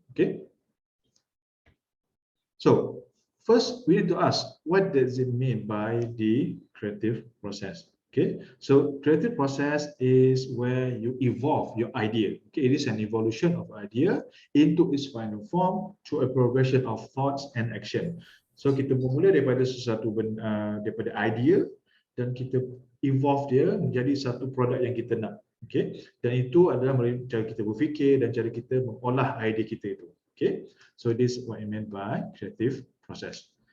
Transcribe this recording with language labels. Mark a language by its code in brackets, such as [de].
[en] Okay, so first we need to ask, what does it mean by the creative process? Okay, so creative process is where you evolve your idea. Okay, it is an evolution of idea into its final form through a progression of thoughts and action. [ms] So kita bermula daripada sesuatu daripada idea dan kita evolve dia menjadi satu produk yang kita nak. Okay, dan itu adalah cara kita berfikir dan cara kita mengolah idea kita itu. [en] Okay, so this is what I meant by creative process.